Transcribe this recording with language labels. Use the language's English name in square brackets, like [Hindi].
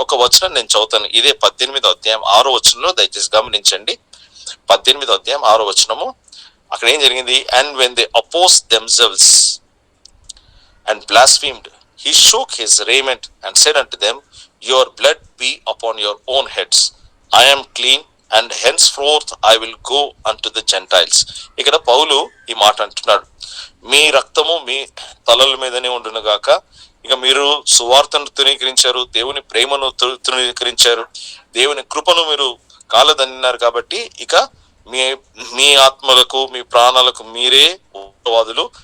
[Telugu] ఒక వచనం నేను చదువుతాను, ఇదే 18వ అధ్యాయం 6వ వచనంలో, దయచేసి గమనించండి. 18వ అధ్యాయం 6వ వచనము. అక్కడ ఏం జరిగింది? [English] And when they oppose themselves and blasphemed, he shook his raiment and said unto them, your blood be upon your own heads, I am clean, and henceforth I will go unto the Gentiles. [Telugu] ఇక్కడ పౌలు ఈ మాట అంటున్నాడు, మీ రక్తము మీ తలల మీదనే ఉండును గాక. ఇక మీరు సువార్తను తృణీకరించారు, దేవుని ప్రేమను తృణీకరించారు, దేవుని కృపను మీరు కాలదన్నారు. కాబట్టి ఇక మీ ఆత్మలకు మీ ప్రాణాలకు మీరే ఉత్తరవాదులు.